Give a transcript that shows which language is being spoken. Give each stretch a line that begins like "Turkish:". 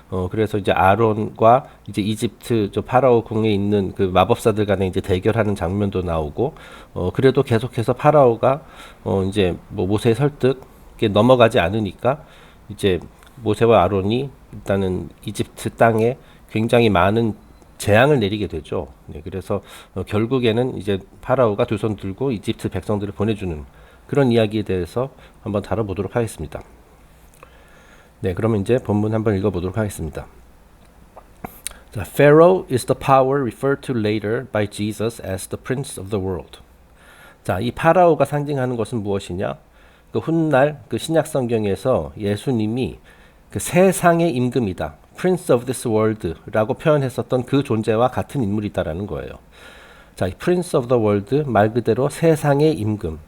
Korean: 그래서 이제 아론과 이제 이집트 저 파라오 궁에 있는 그 마법사들 간에 이제 대결하는 장면도 나오고, 그래도 계속해서 파라오가 이제 뭐 모세의 설득에 넘어가지 않으니까 이제 모세와 아론이 일단은 이집트 땅에 굉장히 많은 재앙을 내리게 되죠. 네, 그래서 결국에는 이제 파라오가 두 손 들고 이집트 백성들을 보내주는 그런 이야기에 대해서 한번 다뤄보도록 하겠습니다. 네, 그러면 이제 본문 한번 읽어보도록 하겠습니다.
English: 자, Pharaoh is the power referred to later by Jesus as the prince of the world.
Korean: 자, 이 파라오가 상징하는 것은 무엇이냐? 그 훗날 그 신약 성경에서 예수님이 그 세상의 임금이다,
English: Prince of this world
Korean: 라고 표현했었던 그 존재와 같은 인물이다라는 거예요. 자, 이
English: Prince of the world
Korean: 말 그대로 세상의 임금.